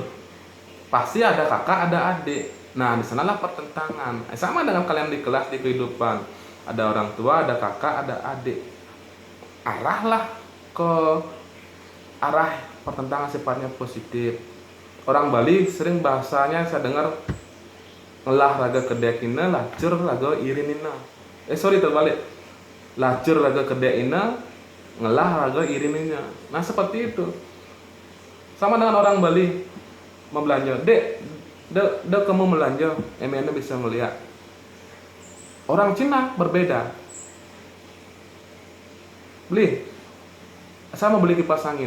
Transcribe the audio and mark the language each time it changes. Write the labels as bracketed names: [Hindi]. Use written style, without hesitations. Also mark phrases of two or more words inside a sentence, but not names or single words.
[Indonesian] Pasti ada kakak, ada adik. Nah, di sanalah pertentangan. Sama dengan kalian di kelas, di kehidupan. Ada orang tua, ada kakak, ada adik. Arahlah ke arah pertentangan sifatnya positif. Orang Bali sering bahasanya saya dengar [Balinese] ngelah raga kedekina, lacur raga irinina. [Indonesian] Terbalik. [Balinese] Lacur raga kedekina, ngelah raga irinina. [Indonesian] Nah, seperti itu. Sama dengan orang Bali membelanja. Dek kamu belanja, emangnya bisa melihat. Orang Cina berbeda. Beli, saya mau beli kipas angin.